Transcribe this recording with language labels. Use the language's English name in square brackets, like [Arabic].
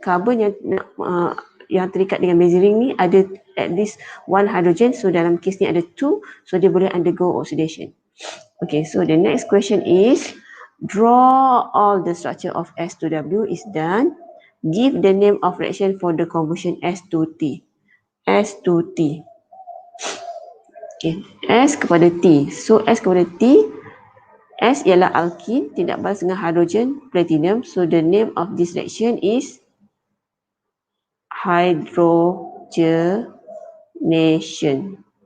[Malay] Carbon yang terikat dengan benzyl ni ada [English] at least one hydrogen, [Malay] so dalam kes ni ada 2, so dia boleh undergo oxidation. [English] Okay, so the next question is, draw all the structure of S to W is done. Give the name of reaction for the conversion S to T. S to T. Okay, [Malay] S kepada T. So S kepada T, S ialah alkene, tindak balas dengan hydrogen platinum. [English] So the name of this reaction is hydrogenation.